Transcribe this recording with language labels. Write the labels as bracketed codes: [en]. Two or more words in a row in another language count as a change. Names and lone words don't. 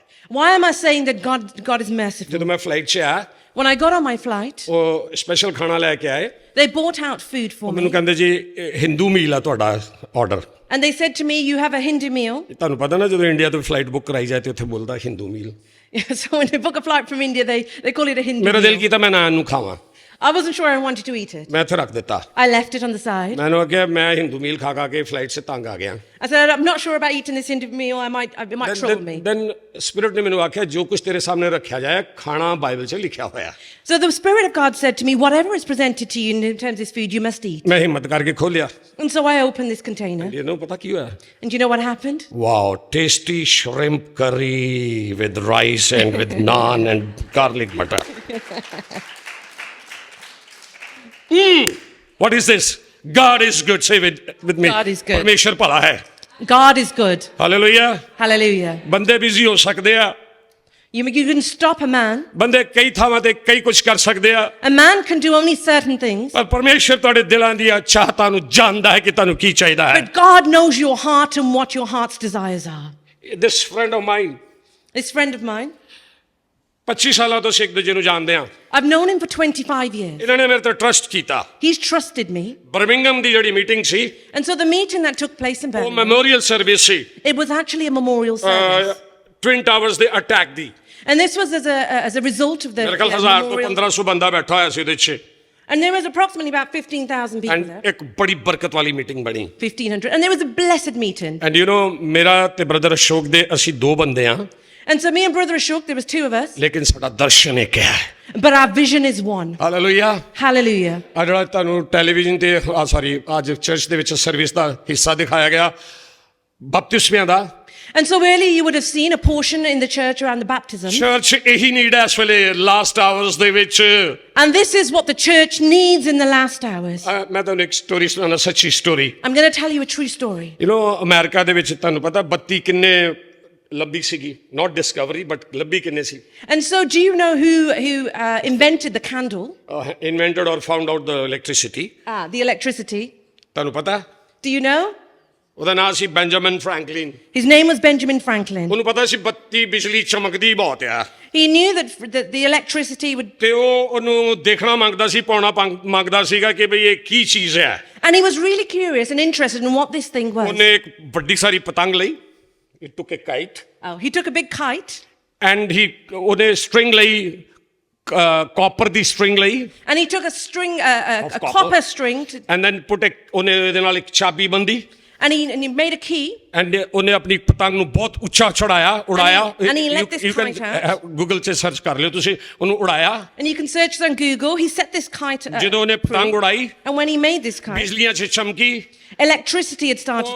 [en] Why am I saying that God is merciful? [pa] ਜਦੋਂ ਮੈਂ ਫਲਾਈਟ 'ਚ ਆਇਆ, [en] When I got on my flight, [pa] ਉਹ ਸਪੈਸ਼ਲ ਖਾਣਾ ਲੈ ਕੇ ਆਏ। [en] they brought out food for [pa] ਮੈਨੂੰ [en] me. [pa] ਕਹਿੰਦੇ ਜੀ ਹਿੰਦੂ ਮੀਲ ਆ ਤੁਹਾਡਾ ਆਰਡਰ। [en] And they said to me, you have a Hindu meal. [pa] ਤੁਹਾਨੂੰ ਪਤਾ ਨਾ ਜਦੋਂ ਇੰਡੀਆ ਤੋਂ ਫਲਾਈਟ ਬੁੱਕ ਕਰਾਈ ਜਾਏ ਤੇ ਉੱਥੇ ਬੋਲਦਾ ਹਿੰਦੂ ਮੀਲ। [en] So when they book a flight from India, they call it a Hindu [pa] ਮੇਰਾ ਦਿਲ [en] meal. [pa] ਕੀਤਾ ਮੈਂ ਨਾ ਇਹਨੂੰ ਖਾਵਾਂ, [en] I wasn't sure I wanted to eat it. [pa] ਮੈਂ ਇੱਥੇ ਰੱਖ ਦਿੱਤਾ। [en] I left it on the side. [pa] ਮੈਨੂੰ ਕਿਹਾ ਮੈਂ ਹਿੰਦੂ ਮੀਲ ਖਾ ਕੇ ਫਲਾਈਟ 'ਚ ਤੰਗ ਆ ਗਿਆ। [en] I said, I'm not sure about eating this Hindu meal. It might trouble me. then Spirit [pa] ਨੇ ਮੈਨੂੰ ਆਖਿਆ ਜੋ ਕੁਝ ਤੇਰੇ ਸਾਹਮਣੇ ਰੱਖਿਆ ਜਾਏ ਖਾਣਾ ਬਾਈਬਲ 'ਚ ਲਿਖਿਆ ਹੋਇਆ। [en] So the Spirit of God said to me, whatever is presented to you in terms of this food, you must eat. [pa] ਮੈਂ ਹਿੰਮਤ ਕਰਕੇ ਖੋਲਿਆ। [en] And so I opened this container. [pa] ਇਹਨੂੰ ਪਤਾ ਕੀ ਹੋਇਆ? [en] And you know what happened? Wow, tasty shrimp curry with rice and with naan and garlic butter. What is this? God is good. Say with me. God is good. [pa] ਪਰਮੇਸ਼ਰ ਭਲਾ ਹੈ। [en] God is good. [pa] ਹਾਲੇਲੂਇਆ। [en] Hallelujah. [pa] ਬੰਦੇ ਬਿਜ਼ੀ ਹੋ ਸਕਦੇ ਆ, [en] You can stop a man. [pa] ਬੰਦੇ ਕਈ ਥਾਵਾਂ ਤੇ ਕਈ ਕੁਝ ਕਰ ਸਕਦੇ ਆ, [en] A man can do only certain things. [pa] ਪਰ ਪਰਮੇਸ਼ਰ ਤੁਹਾਡੇ ਦਿਲਾਂ ਦੀਆਂ ਚਾਹਤਾਂ ਨੂੰ ਜਾਣਦਾ ਹੈ ਕਿ ਤੁਹਾਨੂੰ ਕੀ ਚਾਹੀਦਾ ਹੈ। [en] But God knows your heart and what your heart's desires are. This friend of mine, This friend of mine, [pa] 25 ਸਾਲਾਂ ਤੋਂ ਅਸੀਂ ਇੱਕ ਦੂਜੇ ਨੂੰ ਜਾਣਦੇ ਆ। [en] I've known him for 25 years. [pa] ਇਹਨਾਂ ਨੇ ਮੇਰੇ ਤੇ ਟਰਸਟ ਕੀਤਾ। [en] He's trusted me. [pa] ਬਰਮਿੰਗਮ ਦੀ ਜਿਹੜੀ ਮੀਟਿੰਗ ਸੀ [en] And so the meeting that took place in [pa] ਉਹ [en] Birmingham, [pa] ਮੈਮੋਰੀਅਲ ਸਰਵਿਸ ਸੀ, [en] it was actually a memorial service. [pa] ਟਵਿਨ ਟਾਵਰਸ ਦੇ ਅਟੈਕ ਦੀ। [en] And this was as a result of the [pa] ਮੇਰੇ ਖਿਆਲ 1000 ਤੋਂ [en] memorial. [pa] 1500 ਬੰਦਾ ਬੈਠਾ ਹੋਇਆ ਸੀ ਉਹਦੇ 'ਚ। [en] And there was approximately about 15,000 people ਐਂਡ there. [pa] ਇੱਕ ਬੜੀ ਬਰਕਤ ਵਾਲੀ ਮੀਟਿੰਗ ਬਣੀ। 1,500. [en] And there was a blessed meeting. and you know [pa] ਮੇਰਾ ਤੇ ਬ੍ਰਦਰ ਅਸ਼ੋਕ ਦੇ ਅਸੀਂ ਦੋ ਬੰਦੇ ਆ, [en] And so me and Brother Ashok, there was two of us. [pa] ਲੇਕਿਨ ਸਾਡਾ ਦਰਸ਼ਨ ਇੱਕ ਹੈ। [en] But our vision is one. [pa] ਹਾਲੇਲੂਇਆ। [en] Hallelujah. [pa] ਆ ਜਿਹੜਾ ਤੁਹਾਨੂੰ ਟੈਲੀਵਿਜ਼ਨ ਤੇ ਅੱਜ ਚਰਚ ਦੇ ਵਿੱਚ ਸਰਵਿਸ ਦਾ ਹਿੱਸਾ ਦਿਖਾਇਆ ਗਿਆ ਬਪਤਿਸਮਿਆਂ ਦਾ। [en] And so earlier you would have seen a portion in the church around the baptism. [pa] ਚਰਚ ਇਹੀ ਨੀਡ ਹੈ ਇਸ ਵੇਲੇ [en] last hours [pa] ਦੇ ਵਿੱਚ। [en] And this is what the church needs in the last hours. [pa] ਮੈਂ ਤੁਹਾਨੂੰ ਇੱਕ ਸਟੋਰੀ ਸੁਣਾਉਣਾ, ਸੱਚੀ ਸਟੋਰੀ। [en] I'm going to tell you a true story. you know [pa] ਅਮਰੀਕਾ ਦੇ ਵਿੱਚ ਤੁਹਾਨੂੰ ਪਤਾ ਬੱਤੀ ਕਿੰਨੇ ਲੱਭੀ ਸੀਗੀ, [en] not discovery but [pa] ਲੱਭੀ ਕਿੰਨੇ ਸੀ? [en] And so do you know who invented the candle? invented or found out the electricity. The electricity. [pa] ਤੁਹਾਨੂੰ ਪਤਾ? [en] Do you know? [pa] ਉਹਦਾ ਨਾਮ ਸੀ ਬੈਂਜਾਮਿਨ ਫ੍ਰੈਂਕਲਿਨ। [en] His name was Benjamin Franklin. [pa] ਉਹਨੂੰ ਪਤਾ ਸੀ ਬੱਤੀ ਬਿਜਲੀ ਚਮਕਦੀ ਬਹੁਤ ਆ, [en] He knew that the electricity would... [pa] ਤੇ ਉਹ ਉਹਨੂੰ ਦੇਖਣਾ ਮੰਗਦਾ ਸੀ, ਪਾਉਣਾ ਮੰਗਦਾ ਸੀਗਾ ਕਿ ਬਈ ਇਹ ਕੀ ਚੀਜ਼ ਹੈ। [en] And he was really curious and interested in what this thing was. [pa] ਉਹਨੇ ਇੱਕ ਵੱਡੀ ਸਾਰੀ ਪਤੰਗ ਲਈ। [en] He took a kite Oh, he took a big kite [pa] and ਉਹਨੇ string ਲਈ copper ਦੀ string ਲਈ [en] and he took a string, Of a copper. copper string, and then [pa] ਉਹਨੇ ਇਹਦੇ ਨਾਲ ਇੱਕ ਚਾਬੀ ਬੰਦੀ [en] and he made a key. [pa] and ਉਹਨੇ ਆਪਣੀ ਪਤੰਗ ਨੂੰ ਬਹੁਤ ਉੱਚਾ ਚੜਾਇਆ ਉਡਾਇਆ [en] and he let this kite out. [pa] ਗੂਗਲ 'ਚ ਸਰਚ ਕਰ ਲਿਓ ਤੁਸੀਂ ਉਹਨੂੰ ਉਡਾਇਆ [en] And you can search on Google. He set this kite [pa] ਜਦੋਂ ਉਹਨੇ ਪਤੰਗ ਉਡਾਈ [en] and when he made this kite, [pa] ਬਿਜਲੀਆਂ 'ਚ ਚਮਕੀ [en] electricity had started